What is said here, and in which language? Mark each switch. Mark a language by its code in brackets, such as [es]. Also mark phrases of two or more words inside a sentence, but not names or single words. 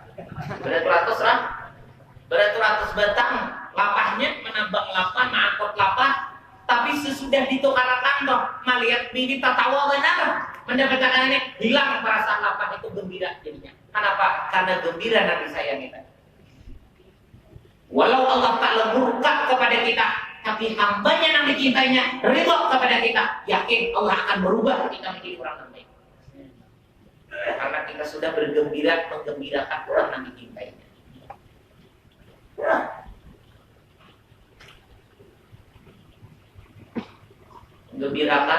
[bjn] Beratus lah. Beratus batang. Lapahnya menambang lapah, mengangkut lapah. Tapi sesudah ditukarkan toh, melihat bini tertawa benar. Mendapatkan ini hilang perasaan lapah itu gembira jadinya. [id] Kenapa? Karena gembira Nabi sayangi tadi. Walau Allah Ta'ala murka kepada kita, tapi hambanya yang dicintainya ridho kepada kita, yakin Allah akan merubah kita menjadi orang yang baik. Karena kita sudah bergembira menggembirakan orang yang dicintainya. Gembirakan.